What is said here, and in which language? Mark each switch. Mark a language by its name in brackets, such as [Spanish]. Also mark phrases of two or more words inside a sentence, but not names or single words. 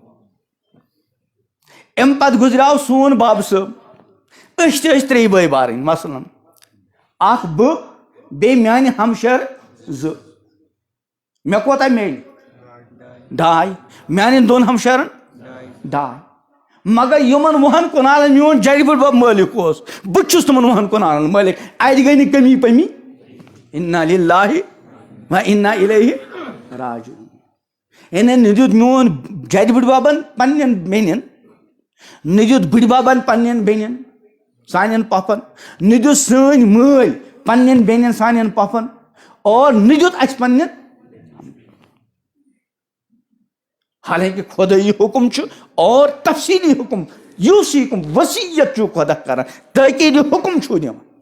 [Kashmiri] امہِ پتہٕ گُزریو سون باب صٲب أسۍ تہِ ٲسۍ 3 بٲے بارٕنۍ مثلاً اکھ بہٕ بیٚیہِ میانہِ ہمشیر 2 مےٚ کوتاہ میلہِ 2.5 میانٮ۪ن 2 ہمشیرن 2.5 مگر یِمن 20 کنالن میون جرِ بٕڈبب مٲلِک اوس بہٕ چھُس تِمن 20 کنالن مٲلِک اتہِ گٔے نہٕ کمی پمی [Arabic] انا للہ و انا الیہ راجعون [Kashmiri] یعنی نہ دیُت میون جرِ بٕڈببن پننٮ۪ن بیٚنٮ۪ن نہ دیُت بٕڈببن پننٮ۪ن بیٚنٮ۪ن سانٮ۪ن پۄپھن نہ دیُت سٲنۍ مٲلۍ پننٮ۪ن بیٚنٮ۪ن سانٮ۪ن پۄپھن اور نہ دیُت اسہِ پننٮ۪ن حالانکہ خۄدٲیی حکم چھُ اور تفصیلی حکم یوٗصیکُم وصیت چھُ خۄدا کران تٲکیٖدِ حکم چھُ دِوان